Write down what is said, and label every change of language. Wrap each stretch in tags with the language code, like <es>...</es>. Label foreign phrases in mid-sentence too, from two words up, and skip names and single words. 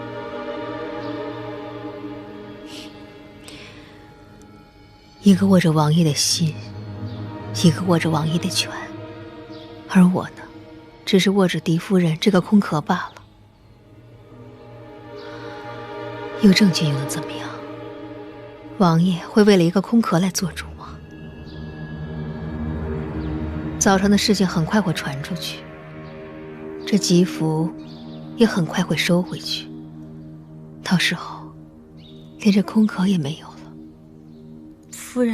<zh>一個握着王爺的心，一個握着王爺的權，而我呢，只是握着嫡夫人這個空殼罷了。有證據又能怎麼樣？王爺會為了一個空殼來做主嗎？早上的事情很快會傳出去， 這吉福也很快会收回去，到时候连这空壳也没有了。夫人，</zh>